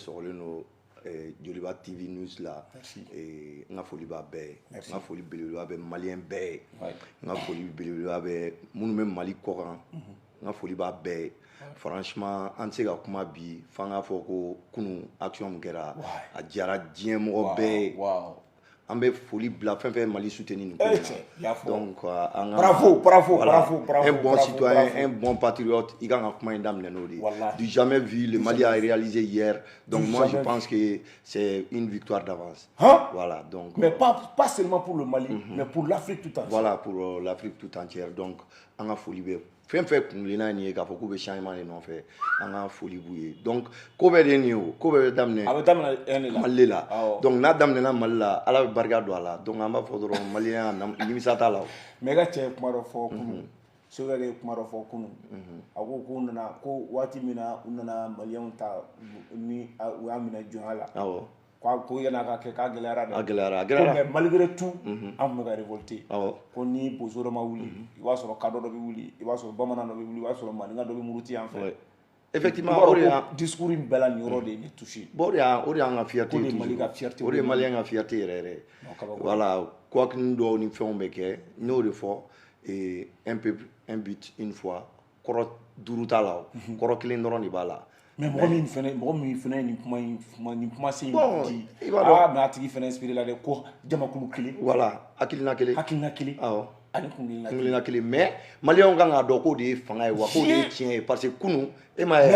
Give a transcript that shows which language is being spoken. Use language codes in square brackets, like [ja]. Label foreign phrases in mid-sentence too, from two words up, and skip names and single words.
[bm] sɔgɔlen don Joliba TV News la n ka foli b'a bɛɛ ye n ka foli belebeleba bɛ maliyɛn bɛɛ ye n ka foli belebeleba bɛ minnu bɛ Mali kɔkan n ka foli b'a bɛɛ ye franchement an tɛ se ka kuma bi f'an k'a fɔ ko kunun action min kɛra a diyara diɲɛ mɔgɔ bɛɛ ye an bɛ foli bila fɛn fɛn Mali soutenir nin ko la donc an [fr] ka un bon citoyen un bon patriote [bm] i kan ka kuma in daminɛ n'o de ye [fr] du jamais vu le Mali a réalisé hier donc moi je pense que c'est une victoire d'avance voilà donc mais pas seulement pour le Mali mais pour l'Afrique tout entière [bm] voilà [fr] pour l'Afrique tout entière [bm] donc an ka foli bɛ fɛn fɛn kungilenna nin ye k'a fɔ k'u bɛ [fr] changement de [bm] nɔfɛ an ka foli b'u ye donc ko bɛɛ de nin ye o ko bɛɛ bɛ daminɛ Mali la donc n'a daminɛna Mali la Ala bɛ barika don a la donc an b'a fɔ dɔrɔn maliyɛnya nimisa t'a la o mais i ka cɛ ye kuma dɔ fɔ kunun Sogɛl ye kuma dɔ fɔ kunun a ko k'u nana ko waati min na u nana maliyɛnw ta ni u y'a minɛ jɔnya la ko yan'a ka kɛ k'a gɛlɛyara dɛ [fr] mais malgré tout [bm] an tun bɛ ka révolter ko ni bozo dɔ ma wuli i b'a sɔrɔ kadɔ dɔ bɛ wuli i b'a sɔrɔ bamanan dɔ bɛ wuli i b'a sɔrɔ maninka dɔ bɛ muruti yan fɛ effectivement o de y'a discours in bɛɛ la nin yɔrɔ de ye ne touché o de y'an ka fierté o de ye maliyɛn ka fierté yɛrɛ yɛrɛ voilà kuwakini dɔw ni fɛnw bɛ kɛ n y'o de fɔ [fr] un peuple un but une fois [bm] kɔrɔ duuru t'a la kɔrɔ kelen dɔrɔn de b'a la mais mɔgɔ min fɛnɛ ye nin kuma se in di mais a tigi fɛnɛ inspiré la dɛ ko jamakulu kelen voilà hakilina kelen ani kungilenna kelen mais maliyɛnw kan k'a dɔn k'o de ye fanga ye wa k'o de ye tiɲɛ ye [fr] parce que [bm] kunun e m'a ye